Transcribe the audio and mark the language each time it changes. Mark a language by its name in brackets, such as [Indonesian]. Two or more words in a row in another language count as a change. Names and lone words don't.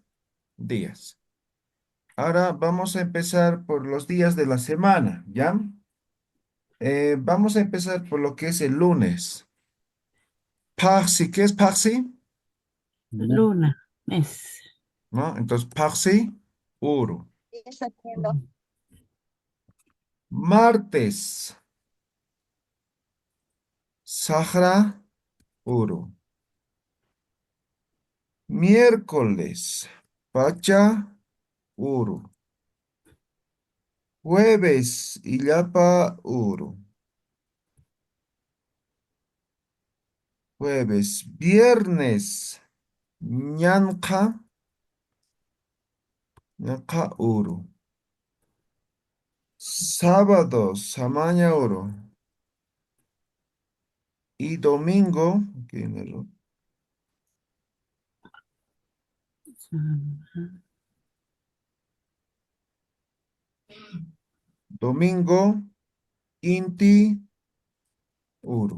[Spanish] Días. Ahora vamos a empezar por los días de la semana, ¿ya? Vamos a empezar por lo que es el lunes. Parsi, ¿qué es Parsi? Luna. Mes. ¿No? Entonces, [Aymara] Parsi, Uru. Martes, Sahra, Uru. Miércoles, Pacha, Uru. Jueves, Illapa, Uru. [Spanish] Jueves, viernes, [Aymara] Ñanqa, Ñanqa, Uru. Sábado, Samaña, Uru. [Spanish] Y domingo, aquí hay un error. [Aymara] Domingo, Inti, Uru.